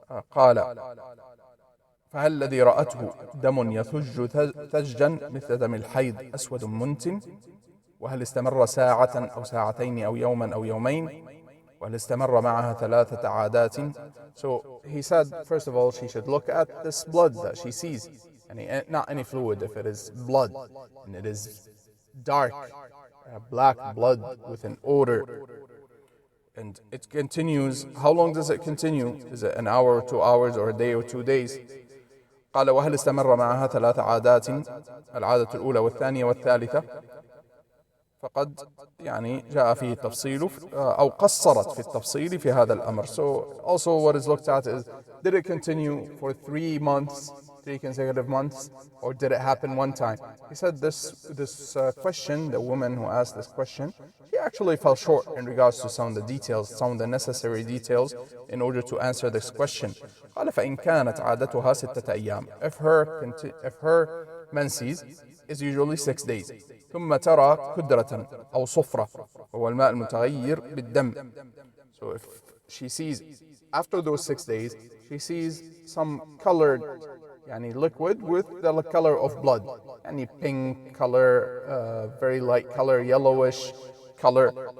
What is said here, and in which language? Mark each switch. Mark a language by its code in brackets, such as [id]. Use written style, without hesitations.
[ar] قال فالذي رأته دم يثج ثجا مثل دم الحيض أسود منتن. وهل استمر ساعة أو ساعتين أو يوما أو يومين. وهل استمر معها 3 عادات. [en] So he said, first of all, she should look at this blood that she sees, and not any fluid. If it is blood and it is dark, black blood with an odor, and it continues, how long does it continue? Is it an hour or 2 hours or a day or 2 days? [ar] قال وهل استمر معها 3 عادات العادة الأولى والثانية والثالثة. فقد جاء فيه التفصيل أو قصرت في التفصيل في هذا الأمر. [en] So also what is looked at is, did it continue for 3 months, 3 consecutive months, or did it happen one time? He said this question, the woman who asked this question, she actually fell short in regards to some of the details, some of the necessary details in order to answer this question. [ar] قال فإن كانت عادتها 6 أيام. [en] If her menses is usually 6 days. [ar] ثم ترى كدرة أو صفرة وهو الماء المتغير بالدم. [en] So if she sees, after those 6 days, she sees some colored يعني liquid with the color of blood, يعني pink color, very light color, yellowish color.